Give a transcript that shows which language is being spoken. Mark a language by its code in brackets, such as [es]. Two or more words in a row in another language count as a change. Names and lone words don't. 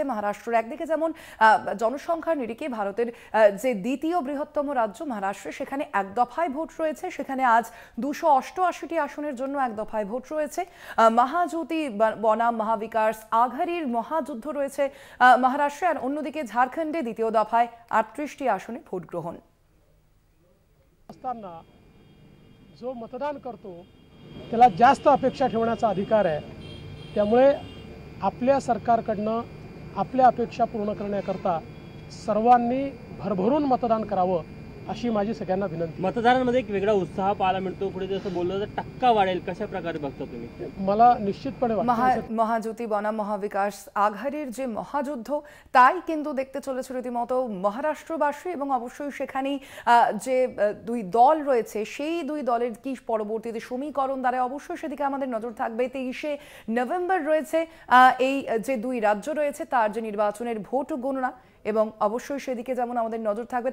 [bn] মহারাষ্ট্রের একদিকে যেমন জনসংখ্যার নিরিখে ভারতের যে দ্বিতীয় বৃহত্তম রাজ্য মহারাষ্ট্র, সেখানে এক দফায় ভোট রয়েছে। সেখানে আজ 288টি আসনের জন্য এক দফায় ভোট রয়েছে। মহাজ্যোতি বনাম মহাবিকাশ আঘাড়ির মহাযুদ্ধ রয়েছে মহারাষ্ট্রে। আর অন্যদিকে ঝাড়খণ্ডে দ্বিতীয় দফায় 38টি আসনে ভোট গ্রহণ। [mr] जो मतदान करतो त्याला जास्त अपेक्षा ठेवण्याचा अधिकार आहे, त्यामुळे आपल्या सरकारकडनं आपल्या अपेक्षा पूर्ण करण्याकरता सर्वांनी भरभरून मतदान करावं अशी माझी सगळ्यांना विनंती। मतदारांमध्ये एक वेगळा उत्साह पाहायला मिळतो, पुढे जसं बोललं तर टक्का वाढेल, कशा प्रकारे बघता तुम्ही? मला निश्चितपणे वाटतं [bn] মহাজ্যোতি বনাম মহাবিকাশ আঘাড়ির যে মহাযুদ্ধ, তাই কিন্তু দেখতে চলেছে রীতিমতো মহারাষ্ট্রবাসী, এবং অবশ্যই সেখানেই যে দুই দল রয়েছে সেই দুই দলের কি পরবর্তীতে সমীকরণ দ্বারা অবশ্যই সেদিকে আমাদের নজর থাকবে। 23শে নভেম্বর রয়েছে এই যে দুই রাজ্য রয়েছে তার যে নির্বাচনের ভোট গণনা, এবং অবশ্যই সেদিকে যেমন আমাদের নজর থাকবে।